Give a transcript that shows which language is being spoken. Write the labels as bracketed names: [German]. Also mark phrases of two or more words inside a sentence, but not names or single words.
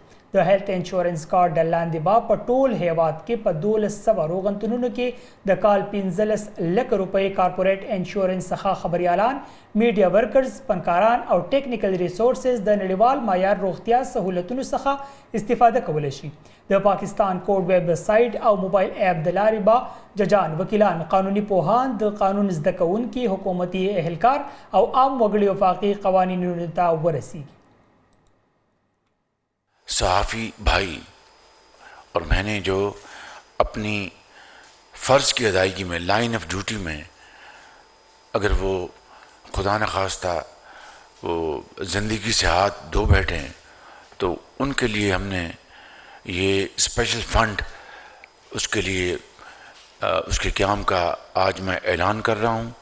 [Pashto] د [English] health insurance [Pashto] کارت د لاندې با په ټول هیواد کې په 1200 روغتونونو کې د کال 15 لک روپۍ [English] corporate insurance [Pashto] څخه خبريالان، [English] media workers, [Pashto] فنکاران او [English] technical resources [Pashto] د نړیوال معیار روغتیا سہولتونو څخه استفاده کولی شي. د پاکستان کوډ [English] web site [Pashto] او [English] mobile app [Pashto] د لارې با ججان، وکیلان، قانوني پوهان، د قانون زده کوونکي، حکومتي اهلکار او عام وګړي وفاقي قوانینو ته ورسیږي. [Urdu] صحافی بھائی اور میں نے جو اپنی فرض کی ادائیگی میں, [English] line of duty [Urdu] में, اگر وہ خدا نہ خواستہ وہ زندگی سے ہاتھ دھو بیٹھے ہیں تو ان کے لیے ہم نے یہ [English] special fund [Urdu] اس کے لیے اس کے قیام کا آج میں اعلان کر رہا ہوں.